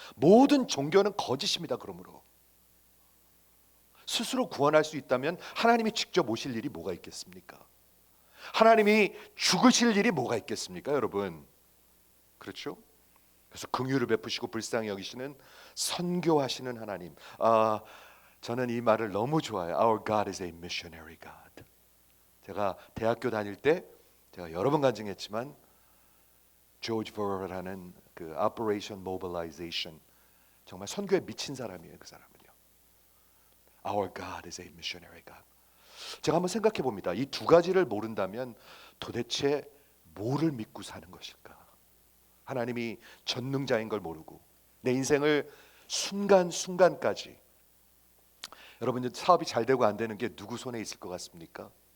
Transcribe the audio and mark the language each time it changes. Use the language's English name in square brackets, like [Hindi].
[Korean] 모든 종교는 거짓입니다. 그러므로 스스로 구원할 수 있다면 하나님이 직접 오실 일이 뭐가 있겠습니까? 하나님이 죽으실 일이 뭐가 있겠습니까, 여러분? 그렇죠? 그래서 긍휼을 베푸시고 불쌍히 여기시는 선교하시는 하나님. 저는 이 말을 너무 좋아해요. [English] Our God is a missionary God. [Korean] 제가 대학교 다닐 때 제가 여러 번 간증했지만 조지 버러라는 그 Operation Mobilization, 정말 선교에 미친 사람이에요. 그 사람은요. [English] Our God is a missionary God. [Korean] 제가 한번 생각해 봅니다. 이 두 가지를 모른다면 도대체 뭐를 믿고 사는 것일까? 하나님이 전능자인 걸 모르고 내 인생을 순간순간까지, 여러분 사업이 잘 되고 안 되는 게 누구 손에 있을 것 같습니까?